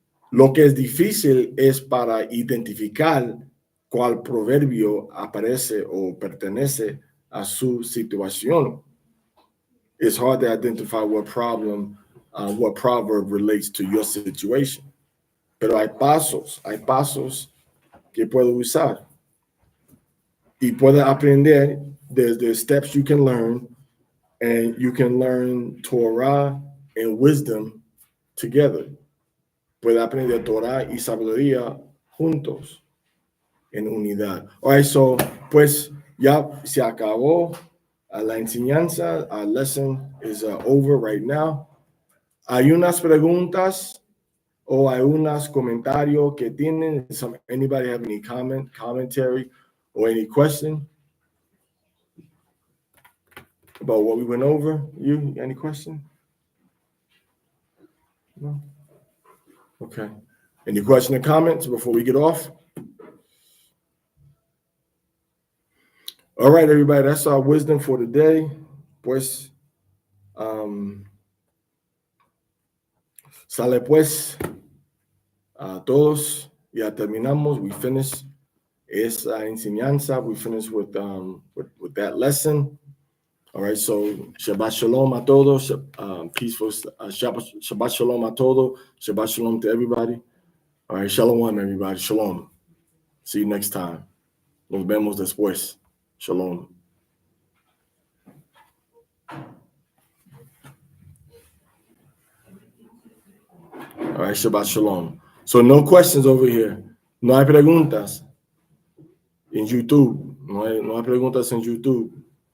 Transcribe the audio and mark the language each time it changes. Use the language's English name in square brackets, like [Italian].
[Spanish] Lo que es difícil es para identificar cuál proverbio aparece o pertenece a su situación. [English] It's hard to identify what proverb relates to your situation. [Spanish] Pero hay pasos que puedo usar. Y puedo aprender. [English] There's steps you can learn, and you can learn Torah and wisdom together. [Spanish] Puede aprender Torah y sabiduría juntos, en unidad. [English] All right, so, [Spanish] pues ya se acabó la enseñanza. [English] Our lesson is over right now. [Spanish] Hay unas preguntas o hay unos comentarios que tienen. [English] Anybody have any commentary, or any question about what we went over? You, any question? No? Okay. Any question or comments before we get off? All right, everybody, that's our wisdom for today. [Spanish] Pues, sale pues a todos. Ya terminamos. [English] We finished [Spanish] esa enseñanza. [English] We finished with that lesson. All right, so Shabbat Shalom [Spanish] a todos. [English] Peaceful Shabbat Shalom [Spanish] a todos. [English] Shabbat Shalom to everybody. All right, Shalom, everybody. Shalom. See you next time. [Spanish] Nos vemos después. Shalom. [English] All right, Shabbat Shalom. So no questions over here. [Spanish] No hay preguntas en YouTube. No hay preguntas en YouTube.